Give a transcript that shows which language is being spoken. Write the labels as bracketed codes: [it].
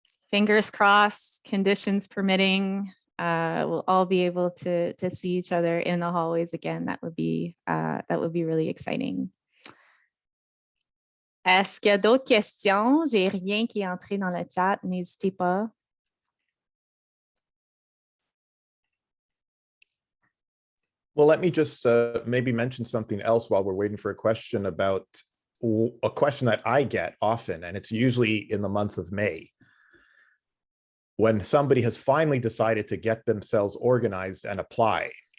[en] Fingers crossed, conditions permitting, we'll all be able to see each other in the hallways again. That would be really exciting. [fr] Est-ce qu'il y a d'autres questions? J'ai rien qui est entré dans le chat, n'hésitez pas. [en] Well, let me just maybe mention something else while we're waiting for a question about a question that I get often, and it's usually in the month of May, when somebody has finally decided to get themselves organized and apply.